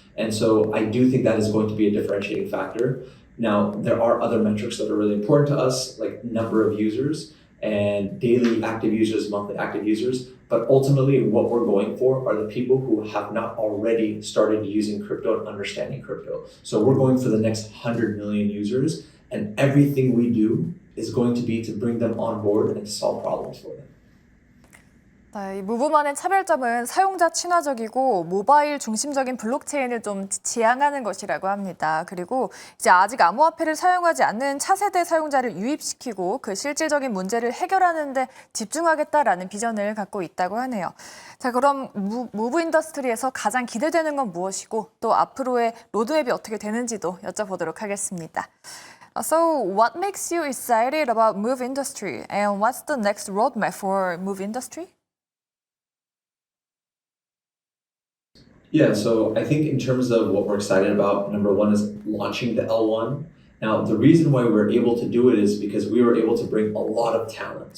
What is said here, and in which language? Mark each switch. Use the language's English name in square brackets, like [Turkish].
[English] And so I do think that is going to be a differentiating factor. Now, there are other metrics that are really important to us, like number of users and daily active users, monthly active users. But ultimately, what we're going for are the people who have not already started using crypto and understanding crypto. So we're going for the next 100 million users, and everything we do is going to be to bring them on board and solve problems for them. [Korean] 네, 이 무브만의 차별점은 사용자 친화적이고 모바일 중심적인 블록체인을 좀 지향하는 것이라고 합니다. 그리고 이제 아직 암호화폐를 사용하지 않는 차세대 사용자를 유입시키고 그 실질적인 문제를 해결하는 데 집중하겠다라는 비전을 갖고 있다고 하네요. 자, 그럼 무브 인더스트리에서 가장 기대되는 건 무엇이고 또 앞으로의 로드맵이 어떻게 되는지도 여쭤보도록 하겠습니다. [English] So, what makes you excited about Move industry and what's the next roadmap for Move industry? Yeah, so I think in terms of what we're excited about, number one is launching the L1. Now, the reason why we're able to do it is because we were able to bring a lot of talent.